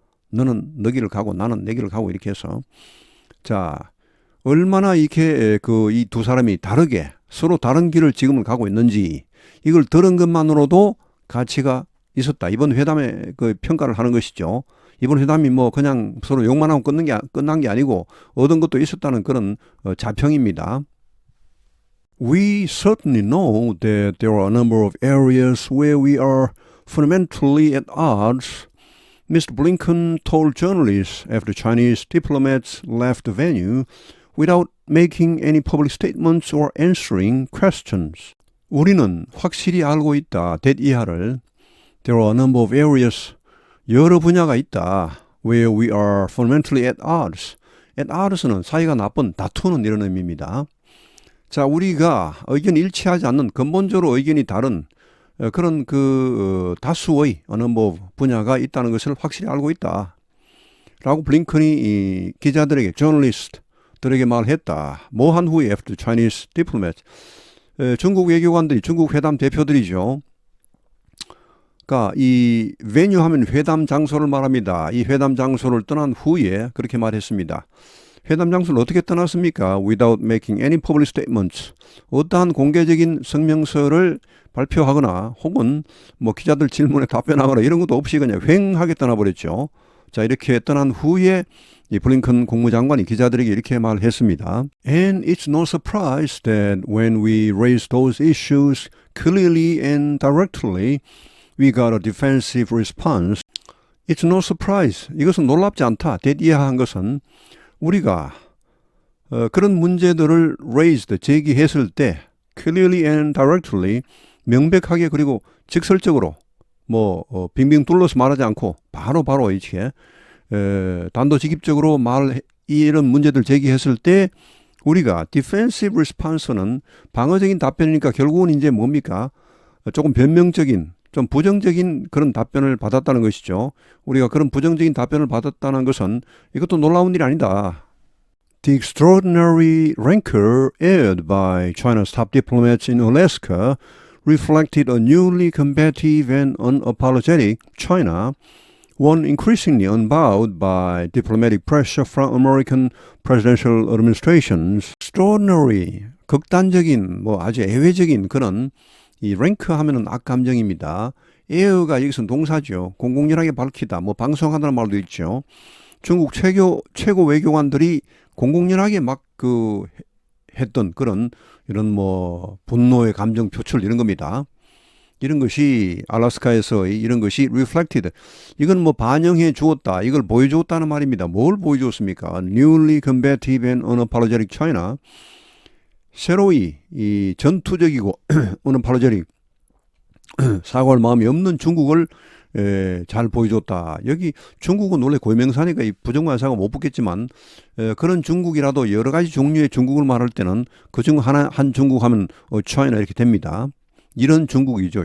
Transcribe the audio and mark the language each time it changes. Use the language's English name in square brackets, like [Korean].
[Korean] 너는 너 길을 가고 나는 내 길을 가고 이렇게 해서. 자, 얼마나 이렇게 이 두 사람이 다르게 서로 다른 길을 지금은 가고 있는지 이걸 들은 것만으로도 가치가 있었다. 이번 회담의 그 평가를 하는 것이죠. 이번 회담이 뭐 그냥 서로 욕만 하고 끝난 게 아니고 얻은 것도 있었다는 그런 자평입니다. [English] We certainly know that there are a number of areas where we are fundamentally at odds, Mr. Blinken told journalists after Chinese diplomats left the venue without making any public statements or answering questions. [Korean] 우리는 확실히 알고 있다. that 이하를. [English] There are a number of areas, [Korean] 여러 분야가 있다. [English] where we are fundamentally at odds. [Korean] at odds는 사이가 나쁜, 다투는 이런 의미입니다. 자, 우리가 의견이 일치하지 않는 근본적으로 의견이 다른 그런 다수의 어느 뭐 분야가 있다는 것을 확실히 알고 있다. 라고 블링컨이 이 기자들에게, 저널리스트들에게 말했다. 뭐 한 후에 [English] after Chinese diplomats. [Korean] 중국 외교관들이, 중국 회담 대표들이죠. 그러니까 이 venue 하면 회담 장소를 말합니다. 이 회담 장소를 떠난 후에 그렇게 말했습니다. 회담 장소를 어떻게 떠났습니까? [English] Without making any public statements. [Korean] 어떠한 공개적인 성명서를 발표하거나 혹은 뭐 기자들 질문에 답변하거나 이런 것도 없이 그냥 휑하게 떠나버렸죠. 자, 이렇게 떠난 후에 이 블링컨 국무장관이 기자들에게 이렇게 말했습니다. [English] And it's no surprise that when we raised those issues clearly and directly, we got a defensive response. It's no surprise. [Korean] 이것은 놀랍지 않다. that 이하한 것은 우리가 그런 문제들을 raised, 제기했을 때 [English] clearly and directly, [Korean] 명백하게 그리고 직설적으로 빙빙 둘러서 말하지 않고 바로 이렇게 단도직입적으로 이런 문제들 제기했을 때 우리가 defensive response는 방어적인 답변이니까 결국은 이제 뭡니까? 조금 변명적인 좀 부정적인 그런 답변을 받았다는 것이죠. 우리가 그런 부정적인 답변을 받았다는 것은 이것도 놀라운 일이 아니다. [English] The extraordinary rancor aired by China's top diplomats in Alaska reflected a newly combative and unapologetic China, one increasingly unbowed by diplomatic pressure from American presidential administrations. [Korean] Extraordinary, 극단적인, 아주 예외적인 그런 이 랭크 하면은 악감정입니다. 에어가 여기서 동사죠. 공공연하게 밝히다, 방송하다는 말도 있죠. 중국 최고 외교관들이 공공연하게 했던 그런 이런 분노의 감정 표출 이런 겁니다. 이런 것이 알래스카에서 이런 것이 reflected. 이건 반영해 주었다. 이걸 보여주었다는 말입니다. 뭘 보여주었습니까? [English] Newly combative and unapologetic China. [Korean] 새로이 이 전투적이고 unapologetic 사과할 마음이 없는 중국을 잘 보여줬다. 여기 중국은 원래 고유명사니까 이 부정관사가 못 붙겠지만 그런 중국이라도 여러 가지 종류의 중국을 말할 때는 그중 한 중국 하면 China 이렇게 됩니다. 이런 중국이죠.